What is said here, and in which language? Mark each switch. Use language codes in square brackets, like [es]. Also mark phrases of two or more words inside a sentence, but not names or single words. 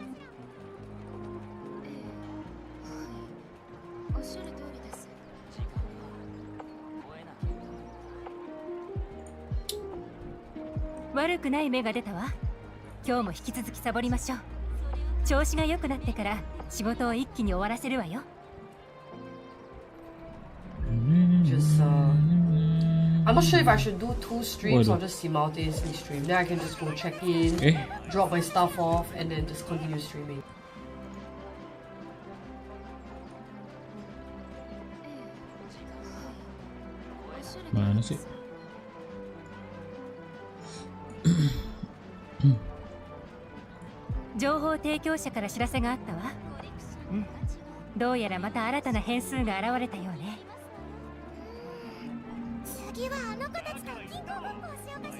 [ja] ええ、はい。おっしゃる通りです。時間は超えなきゃいけないんだ。悪くない芽が出たわ。今日も引き続きサボりましょう。調子が良くなってから仕事を一気に終わらせるわよ。 [en] Just I'm not sure if I should do 2 streams or just simultaneously stream. Then I can just go check in, drop my stuff off, and then just continue streaming. [id] Mana sih? [ja] 情報提供者から知らせがあったわ。うん、どうやらまた新たな変数が現れたようね。次はあの子たちと銀行ごっこをしようかしら。